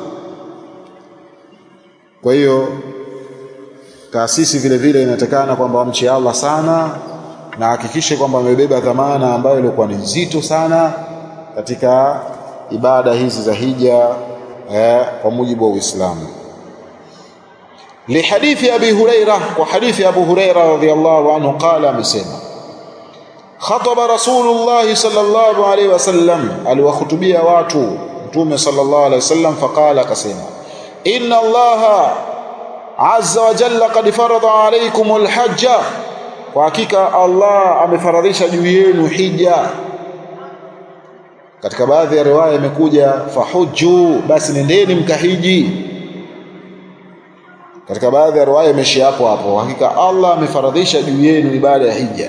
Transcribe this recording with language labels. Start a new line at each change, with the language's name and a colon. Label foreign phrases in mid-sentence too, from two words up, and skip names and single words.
Swahili: Kwa hiyo taasisi vile vile inatakana kwamba wamche Allah sana na hakikishe kwamba wamebeba dhamana ambayo ilikuwa ni nzito sana katika ibada hizi za hija kwa mujibu wa Uislamu.
Arabic: لحديث أبي هريرة,
Swahili: kwa hadithi Abu Huraira
Arabic: رضي الله عنه قال,
Swahili: amesema
Arabic: خطب رسول الله صلى الله عليه وسلم,
Swahili: aliwahutubia watu Mtume
Arabic: صلى الله عليه وسلم,
Swahili: faqala, akasema
Arabic: إن الله عز وجل قد فرض عليكم الحج,
Swahili: kwa hakika Allah amefaradhisha juu yenu hija. Katika baadhi ya riwaya imekuja fahujju, basi nendeni mkahiji. Katika baadhi ya riwaya imeshia hapo, hakika Allah amefaradhisha juu yenu ibada ya hija.